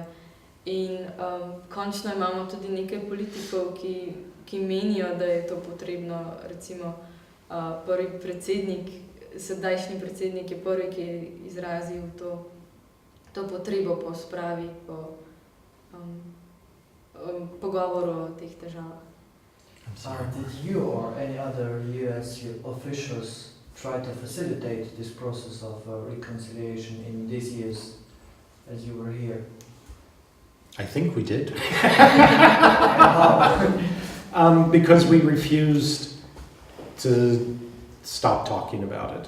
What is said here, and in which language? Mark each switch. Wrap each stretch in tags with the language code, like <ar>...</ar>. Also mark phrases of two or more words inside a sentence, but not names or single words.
<sl>In končno imamo tudi nekaj politikov, ki menijo, da je to potrebno. Recimo prvi predsednik, sedajšnji predsednik je prvi, ki je izrazil to potrebo po spravi, po pogovoru o teh težavah.</sl> <en>Did you or any other US officials try to facilitate this process of reconciliation in these years as you were here? I think we did. Because we refused to stop talking about it.</en>